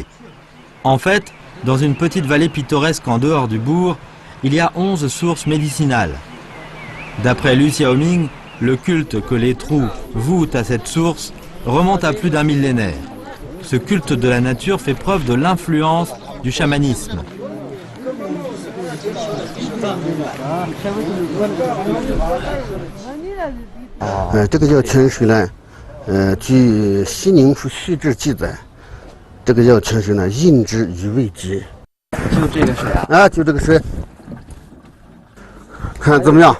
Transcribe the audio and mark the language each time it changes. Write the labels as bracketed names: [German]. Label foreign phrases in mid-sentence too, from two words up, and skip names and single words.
[French] En fait, dans une petite vallée pittoresque en dehors du bourg, il y a 11 sources médicinales. D'après Lu Xiaoming, le culte que les trous vouent à cette source remonte à plus d'un millénaire. Ce culte de la nature fait preuve de l'influence du chamanisme. [Chinese] 这个叫泉水呢，据西宁府续志记载，这个叫泉水呢，饮之余味极。就这个水啊？啊，就这个水，看怎么样？